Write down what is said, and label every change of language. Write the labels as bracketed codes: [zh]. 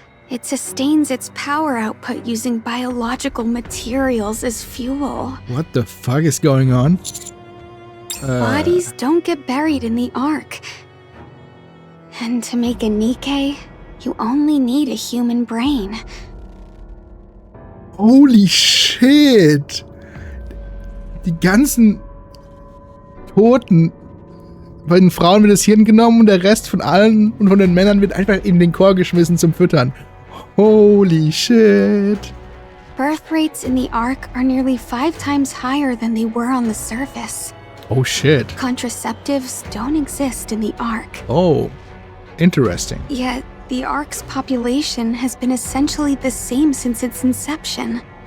[en] It sustains its power output using biological materials as fuel. What the fuck is going on? Bodies don't get buried in the ark. And to make a Nikke, you only need a human brain. Holy shit! [de] Die ganzen Toten, bei den Frauen wird das Hirn genommen und der Rest von allen und von den Männern wird einfach in den Chor geschmissen zum Füttern. [en] Holy shit! Birth rates in the ark are nearly 5 times higher than they were on the surface. Oh shit. Contraceptives don't exist in the ark. Oh, interesting. Yet, the ark's population has been essentially the same since its inception.